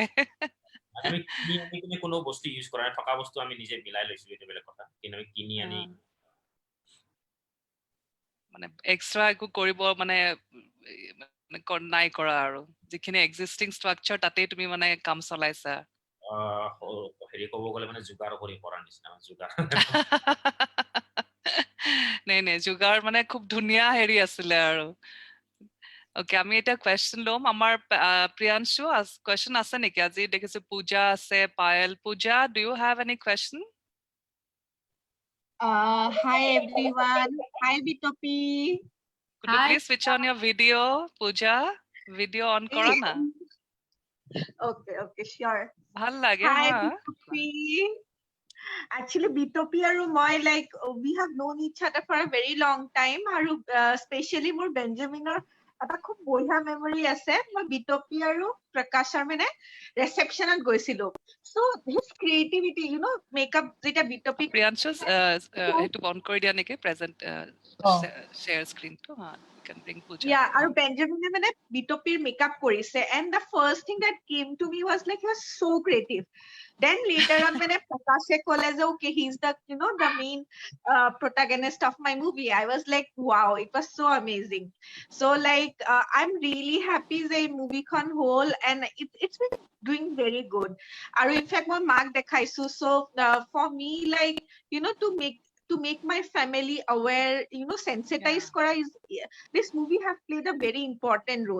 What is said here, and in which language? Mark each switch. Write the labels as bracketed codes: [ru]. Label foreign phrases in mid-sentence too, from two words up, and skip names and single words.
[as] আমি কিনি কোনো বস্তু ইউজ কৰা নাই থকা বস্তু আমি নিজে মিলাই লৈছো এটা বেলেগ কথা কিন্তু আমি কিনি আনি মানে এক্সট্ৰা একো কৰিব মানে নাই কৰা আৰু যিখিনি [en] existing structure [as] তাতে তুমি মানে কাম চলাইছা হেৰি ক'ব গ'লে মানে যোগাৰ কৰি কৰা নিচিনা যোগাৰ নাই যোগাৰ মানে খুব ধুনীয়া হেৰি আছিলে আৰু ওকে আমি এটা কোৱেশ্চন লম আমাৰ প্ৰিয়াংশু কোৱেশ্চন আছে নেকি আজি দেখিছো পূজা আছে পায়েল পূজা [en] do you have any question Hi everyone. Hi Bitopi. Could you please switch on your video, Pooja? Video on [as] কৰা না. [en] Okay, sure. [as] ভাল লাগে [en] Hi ha. Bitopi. Actually [as] Bitopi আৰু মই [en] like we have known each other for a very long time [as] aru especially more Benjamin or এটা খুব বঢ়িয়া মেমৰি আছে মই বিটপি আৰু প্ৰকাশৰ মানে ৰিসেপশনত গৈছিলো [en] so his creativity you know makeup [as] যেটা বিটপি প্ৰিয়াংশু হেতু বন্ধ কৰি দিয়া নেকি প্ৰেজেন্ট [en] share screen [as] to ha [en] you can bring [as] Pooja [en] yeah [as] আৰু বেঞ্জামিনে মানে বিটপিৰ মেকআপ কৰিছে [en] and the first thing that came to me was like he was so creative then later on when Prakashe College okay he's the the main protagonist of my movie I was like wow it was so amazing so like I'm really happy the movie con whole and it's been doing very good and in fact my mark dekhaisu so for me like to make to make my family aware, sensitize kora is, this movie have played a very important role.